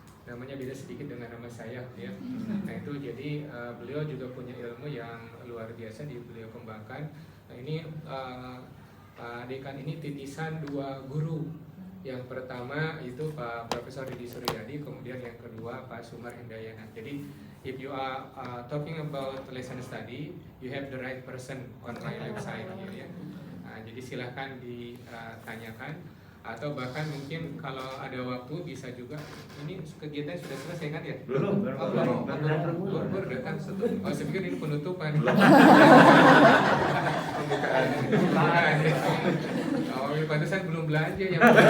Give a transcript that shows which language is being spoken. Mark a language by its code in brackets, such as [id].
[id] Namanya beda sedikit dengan nama saya ya. Nah itu jadi beliau juga punya ilmu yang luar biasa beliau kembangkan. Nah ini Pak Dekan ini titisan dua guru. Yang pertama itu Pak Profesor Didi Suryadi, kemudian yang kedua Pak Sumar Hendayana. [en] Jadi if you are talking about lesson study, you have the right person on my website ya. [id] Nah, jadi silahkan ditanyakan. Atau bahkan mungkin kalau ada waktu bisa juga. Ini kegiatan sudah selesai kan ya? Belum. Baru datang. Oh saya pikir ini penutupan. Pembukaan. Oh pantesan belum belanja ya.